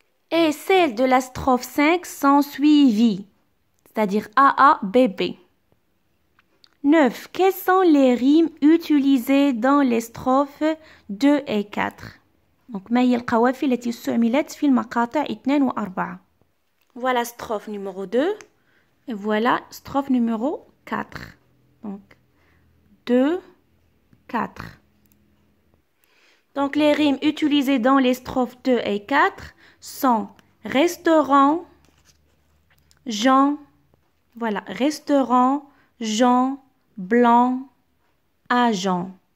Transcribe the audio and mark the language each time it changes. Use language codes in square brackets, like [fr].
[fr] Et celles de la strophe 5 sont suivies, c'est-à-dire A, B. 9. Quelles sont les rimes utilisées dans les strophes 2 et 4? [ar] Donc, ما هي القوافي التي استعملت في المقاطع 2 و 4. [fr] Voilà strophe numéro 2 et voilà strophe numéro 4. Donc, 2, 4. Donc, les rimes utilisées dans les strophes 2 et 4 sont restaurant, Jean, voilà, restaurant, Jean, blanc, agent.